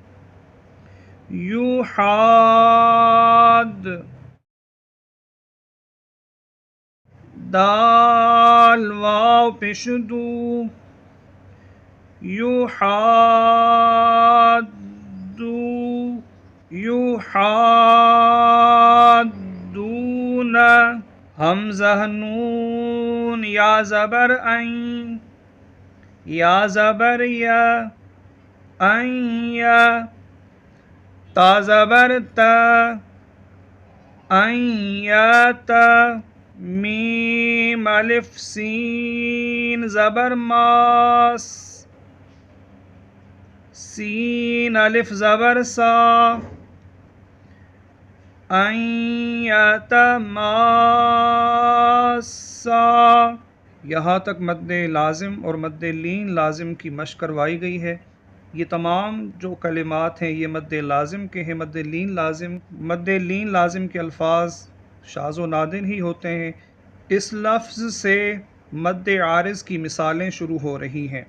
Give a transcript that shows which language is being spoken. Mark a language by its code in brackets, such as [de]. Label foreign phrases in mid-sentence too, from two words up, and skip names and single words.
[ur] یوحاد دال واو پیش دو یوحادو یوحادون حمزہ نون یا زبر این یا زبر یا این یا تا زبر تا این یا تا میم الف سین زبر ماس سین الف زبر سا این یا تا ماسا یہاں تک مد لازم اور مد لین لازم کی مشق کروائی گئی ہے۔ یہ تمام جو کلمات ہیں یہ مد لازم کے ہیں۔ مد لین لازم کے الفاظ شاذ و نادر ہی ہوتے ہیں۔ اس لفظ سے مد عارض کی مثالیں شروع ہو رہی ہیں۔